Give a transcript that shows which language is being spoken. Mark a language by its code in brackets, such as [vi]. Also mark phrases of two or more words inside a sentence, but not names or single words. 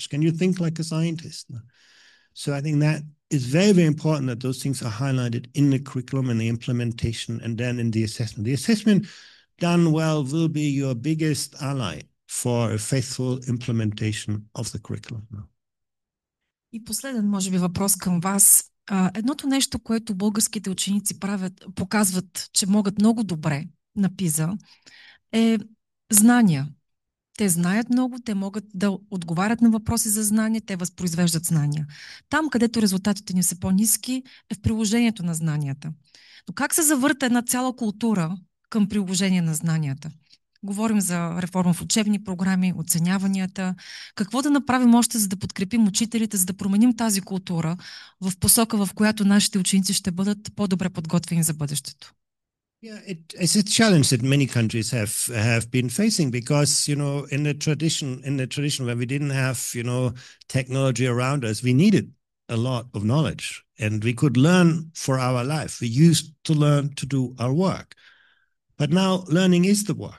[en] Can you think like a scientist? So I think that is very, very important that those things are highlighted in the curriculum and the implementation and then in the assessment. The assessment done well will be your biggest ally for a faithful implementation of the curriculum. [bg] И последен, може би, въпрос към вас. Едното нещо, което българските ученици показват, че могат много добре на ПИЗа, е знания. Те знаят много, те могат да отговарят на въпроси за знания, те възпроизвеждат знания. Там, където резултатите ни са по-ниски, е в приложението на знанията. Но как се завърта една цяла култура към приложение на знанията? Говорим за реформа в учебни програми, оценяванията. Какво да направим още, за да подкрепим учителите, за да променим тази култура в посока, в която нашите ученици ще бъдат по-добре подготвени за бъдещето? [en] Yeah, it's a challenge that many countries have been facing because, in the tradition when we didn't have, technology around us, we needed a lot of knowledge and we could learn for our life. We used to learn to do our work. But now learning is the work.